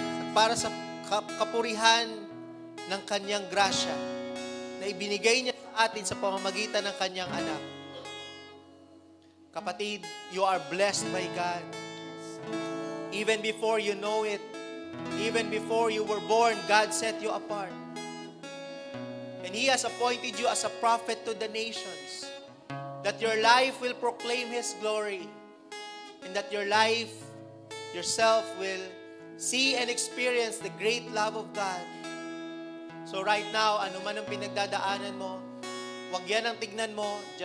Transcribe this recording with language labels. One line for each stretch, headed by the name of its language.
Filipino: Para sa kapurihan ng kanyang grasya na ibinigay niya sa atin sa pamamagitan ng kanyang anak.
English: Kapatid, you are blessed by God. Even before you know it, even before you were born, God set you apart. And He has appointed you as a prophet to the nations, that your life will proclaim His glory, and that your life, yourself, will see and experience the great love of God.
Filipino: So right now, ano man ang pinagdadaanan mo, wag yan ang tignan mo.